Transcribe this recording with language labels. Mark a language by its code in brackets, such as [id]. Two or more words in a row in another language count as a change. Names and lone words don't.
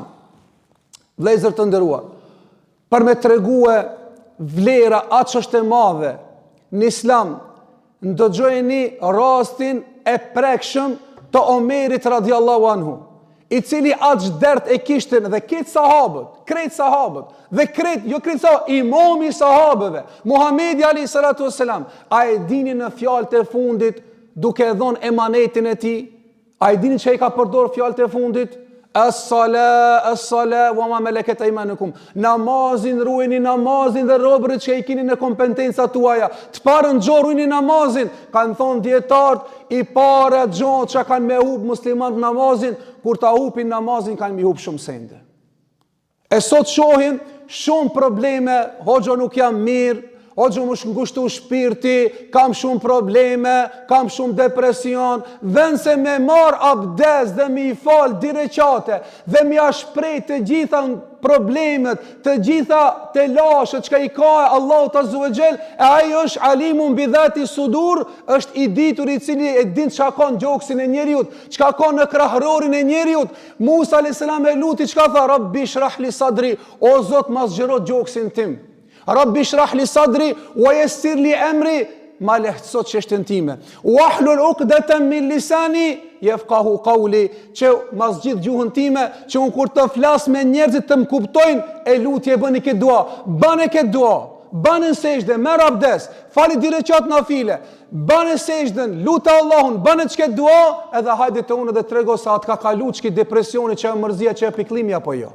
[sq] Vlezër të nderuar, për me tregue vlera atë që është e madhe në Islam, ndëgjojeni rastin e prekshëm të Omerit [ar] رضي الله عنه, [sq] i cili atë dert e kishtin dhe këtë sahabët, dhe imami sahabëve, Muhamedi [ar] عليه الصلاة والسلام, [sq] a e dini në fjalët e fundit duke dhënë emanetin e tij, a e dini që i ka përdorur fjalët e fundit? [ar] الصلاة وما ملكت أيمانكم. [sq] Namazin ruajini, namazin dhe robërit që i keni në kompetencat tuaja. Të parën xho ruajini namazin. Kanë thonë dietarët, i para xho që kanë me hub muslimanët namazin, kur ta hupin namazin kanë me hub shumë sende. E sot shohim shumë probleme, hoxha nuk jam mirë, hoxha më ngushtu shpirti, kam shumë probleme, kam shumë depresion, vend se me marr abdes dhe me i fal direqate, dhe me shpreh të gjitha problemet, të gjitha të lashët që i ka Allahu [ar] عز وجل, [sq] e ai është [ar] عليم بذات الصدور, [sq] është i ditur i cili e din çka ka në gjoksin e njeriut, çka ka në krahërorin e njeriut. Musa [ar] عليه السلام [sq] e luti, çka tha? [ar] رب اشرح لي صدري, [sq] o Zot ma zgjero gjoksin tim. [ar] رب اشرح لي صدري ويسر لي أمري, [sq] ma lehtëso çështën time. [ar] واحلل عقدة من لساني يفقهوا قولي, [sq] që ma zgjidh gjuhën time, që unë kur të flas me njerëzit të më kuptojnë, e lutje bëni këtë dua, bëni këtë dua, bëni sejdë, merr abdes, fali direqat nafile, bëni sejdën, lutë Allahun, bëni çka dua, edhe hajde të unë dhe trego sa atë ka kalu çka depresioni, që mërzia, që piklimi apo jo.